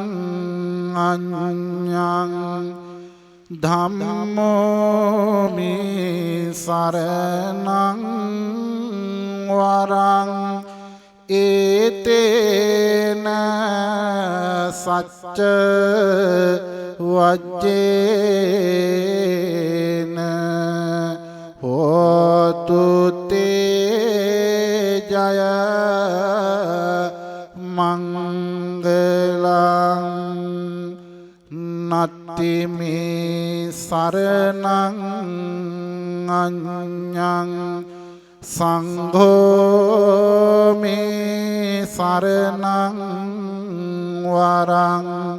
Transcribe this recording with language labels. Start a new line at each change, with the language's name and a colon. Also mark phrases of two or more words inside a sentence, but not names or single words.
Pali: අඤ්ඤං ධම්මෝ මේ සරණං වරං ඒතේන සච්ච වජ්ජේන හෝතු තේ ජය මංගලං නත්ති මේ සරණං අඤ්ඤං සංඝෝ මේ සරණං වරං